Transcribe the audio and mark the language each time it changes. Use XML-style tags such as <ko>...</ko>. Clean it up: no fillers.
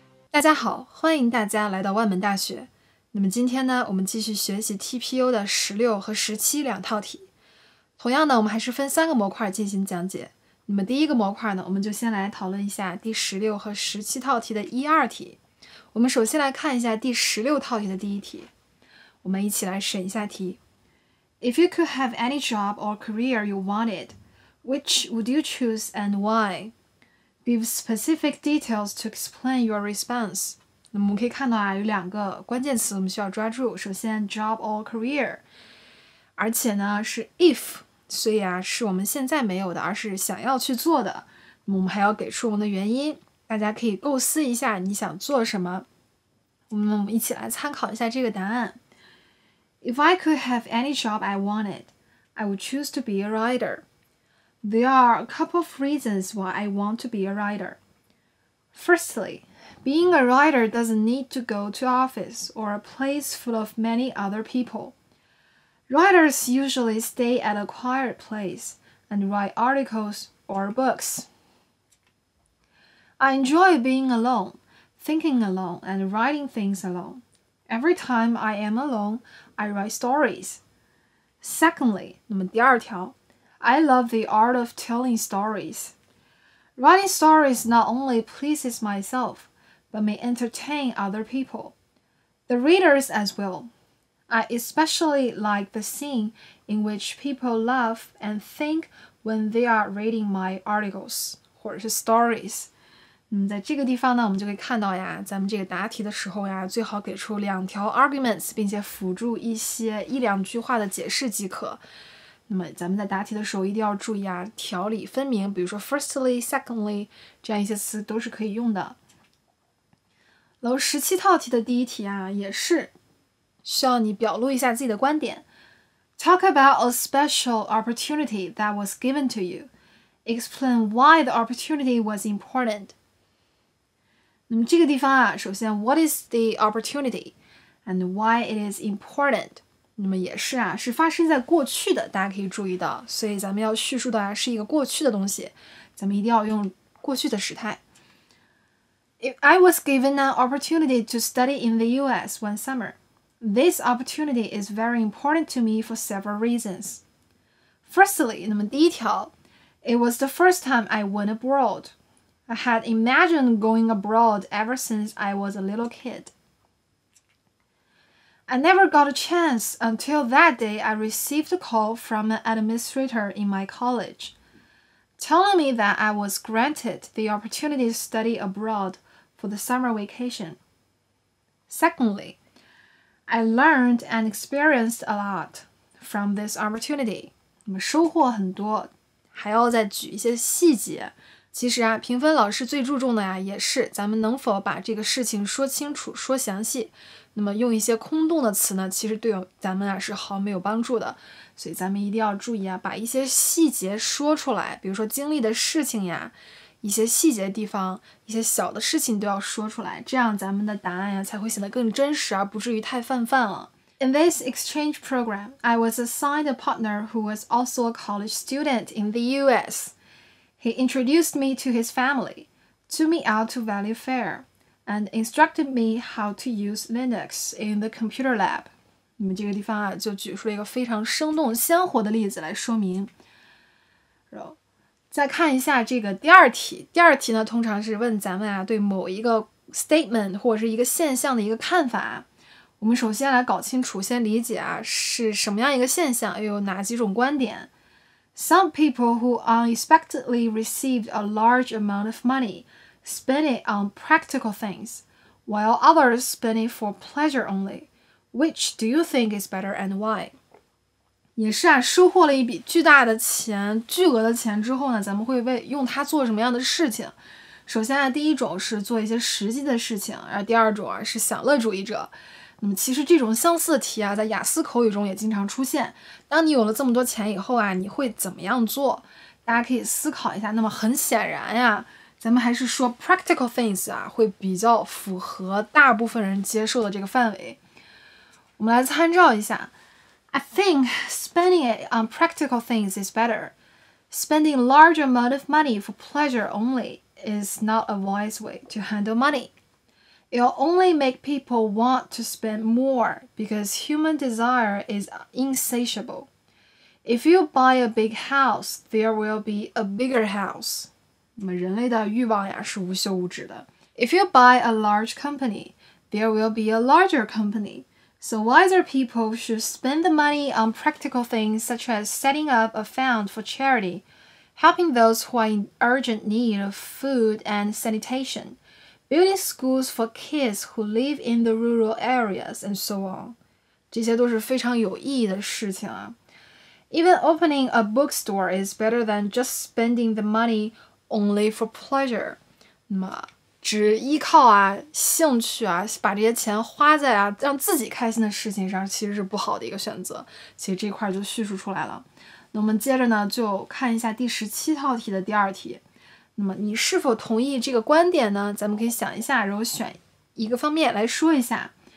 <zh>大家好，欢迎大家来到万门大学。那么今天呢，我们继续学习 TPO 的16和17两套题。同样呢，我们还是分3个模块进行讲解。那么第一个模块呢，我们就先来讨论一下第16和17套题的1、2题。我们首先来看一下第16套题的第一题。我们一起来审一下题。</zh> <en>If you could have any job or career you wanted, which would you choose and why? Give specific details to explain your response.</en> <zh>那么我们可以看到有2个关键词我们需要抓住。首先</zh> <en>job or career，</en> <zh>而且呢是 if， 所以是我们现在没有的，而是想要去做的。那么我们还要给出我们的原因，大家可以构思一下你想做什么。我们一起来参考一下这个答案。</zh> <en>If I could have any job I wanted, I would choose to be a writer.There are a couple of reasons why I want to be a writer. Firstly, being a writer doesn't need to go to office or a place full of many other people. Writers usually stay at a quiet place and write articles or books. I enjoy being alone, thinking alone, and writing things alone. Every time I am alone, I write stories. Secondly,</en> <zh>那么第2条</zh> <en>I love the art of telling stories. Writing stories not only pleases myself, but may entertain other people, the readers as well. I especially like the scene in which people laugh and think when they are reading my articles</en> <zh>或者是</zh> <en>stories.</en> <zh>在这个地方呢，我们就可以看到咱们这个答题的时候最好给出2条 arguments， 并且辅助一些1、2句话的解释即可。那么咱们在答题的时候一定要注意条理分明，比如说</zh> <en>firstly, secondly</en> <zh>这样一些词都是可以用的。然后17套题的第1题也是需要你表露一下自己的观点。</zh> <en>Talk about a special opportunity that was given to you. Explain why the opportunity was important.</en> <zh>那么这个地方首先</zh> <en>what is the opportunity and why it is important?</en> <zh>那么也是是发生在过去的，大家可以注意到，所以咱们要叙述的是一个过去的东西，咱们一定要用过去的时态。</zh> <en>If I was given an opportunity to study in the US one summer, this opportunity is very important to me for several reasons. Firstly,</en> <zh>那么第1条</zh> <en>it was the first time I went abroad. I had imagined going abroad ever since I was a little kid.I never got a chance until that day I received a call from an administrator in my college, telling me that I was granted the opportunity to study abroad for the summer vacation. Secondly, I learned and experienced a lot from this opportunity.</en> <zh>那么收获很多，还要再举一些细节。其实评分老师最注重的也是咱们能否把这个事情说清楚、说详细。那么用一些空洞的词呢，其实对咱们是毫没有帮助的。所以咱们一定要注意把一些细节说出来，比如说经历的事情一些细节的地方，一些小的事情都要说出来，这样咱们的答案才会显得更真实，而不至于太泛了。</zh> <en>In this exchange program, I was assigned a partner who was also a college student in the US. He introduced me to his family, took me out to Valley Fair,and instructed me how to use Linux in the computer lab.</en> <zh>那么这个地方就举出了一个非常生动鲜活的例子来说明。然后再看一下这个第2题。第2题呢，通常是问咱们对某一个 statement 或者是一个现象的一个看法。我们首先来搞清楚，先理解是什么样一个现象，又有哪几种观点。</zh> <en>Some people who unexpectedly received a large amount of money,spend it on practical things, while others spend it for pleasure only. Which do you think is better and why?</en> <zh>也是收获了一笔巨额的钱之后呢，咱们会用它做什么样的事情？首先第1种是做一些实际的事情，而第2种是享乐主义者。那么其实这种相似的题在雅思口语中也经常出现。当你有了这么多钱以后你会怎么样做？大家可以思考一下。那么很显然咱们还是说</zh> <en>practical things</en> <zh>会比较符合大部分人接受的这个范围。我们来参照一下。</zh> <en>I think spending it on practical things is better. Spending a large amount of money for pleasure only is not a wise way to handle money. It'll only make people want to spend more because human desire is insatiable. If you buy a big house, there will be a bigger house.</en> <zh>那么人类的欲望呀是无休无止的。</zh> <en>If you buy a large company, there will be a larger company. So wiser people should spend the money on practical things such as setting up a fund for charity, helping those who are in urgent need of food and sanitation, building schools for kids who live in the rural areas, and so on.</en> <zh>这些都是非常有意义的事情啊。</zh> <en>Even opening a bookstore is better than just spending the money only for pleasure.</en> <zh>那么只依靠兴趣把这些钱花在让自己开心的事情上，其实是不好的一个选择。其实这块就叙述出来了。那我们接着呢，就看一下第17套题的第2题。那么你是否同意这个观点呢？咱们可以想一下，然后选一个方面来说一下。</zh>